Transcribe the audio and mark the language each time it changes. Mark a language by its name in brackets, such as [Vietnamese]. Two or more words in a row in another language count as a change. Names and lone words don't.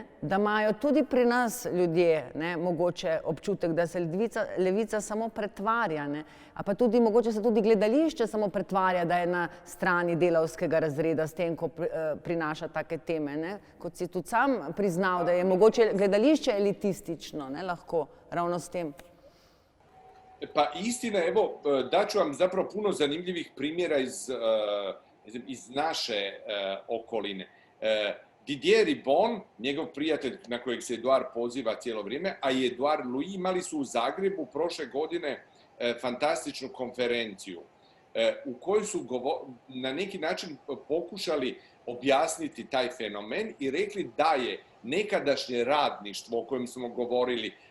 [Slovenian] Da imajo tudi pri nas ljudje, ne, mogoče občutek, da se levica samo pretvarja, ne? A pa tudi mogoče se tudi gledališče samo pretvarja, da je na strani delavskega razreda s tem, ko prinaša take teme. Ne? Kot si tudi sam priznal, da je mogoče gledališče elitistično, ne, lahko ravno s tem. [Croatian] Pa istina, evo, daću vam zapravo puno zanimljivih primjera iz naše okoline. Didier Ribon, njegov prijatelj na kojeg se Edouard poziva cijelo vrijeme, a i Edouard Louis imali su u Zagrebu prošle godine fantastičnu konferenciju u kojoj su na neki način pokušali objasniti taj fenomen i rekli da je nekadašnje radništvo o kojem smo govorili